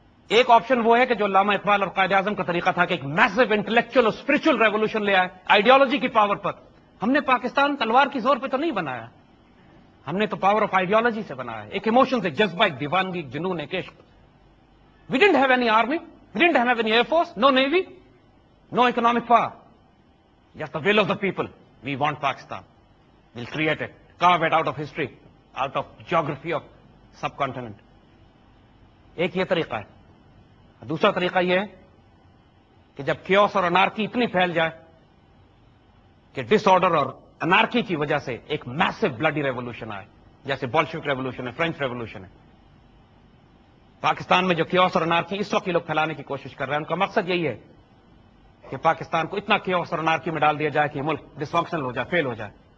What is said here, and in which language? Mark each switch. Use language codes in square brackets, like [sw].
[ur] ایک آپشن وہ ہے کہ جو علامہ اقبال اور قائد اعظم کا طریقہ تھا کہ ایک میسو انٹلیکچوئل اور اسپرچل ریولوشن لے آئے آئیڈیالوجی کی پاور پر. ہم نے پاکستان تلوار کی زور پہ تو نہیں بنایا، ہم نے تو [en] power of ideology [ur] سے بنایا. ایک ایموشن، ایک جذبہ، ایک دیوانگی، ایک جنون، ایک عشق. [en] We didn't have any army, we didn't have any air force, no navy, no economic power. Just the will of the people. We want Pakistan. We'll create it. Carve it out of history, out of geography of subcontinent. [ur] ایک یہ طریقہ ہے. دوسرا طریقہ یہ ہے کہ جب کیوس اور انارکی اتنی پھیل جائے کہ ڈس آرڈر اور انارکی کی وجہ سے ایک میسو بلڈی ریولوشن آئے, جیسے بولشوک ریولوشن ہے, فرینچ ریولوشن ہے. پاکستان میں جو کیوس اور انارکی اس وقت یہ لوگ پھیلانے کی کوشش کر رہے ہیں, ان کا مقصد یہی ہے کہ پاکستان کو اتنا کیوس اور انارکی میں ڈال دیا جائے کہ یہ ملک ڈسفنکشنل ہو جائے, فیل ہو جائے.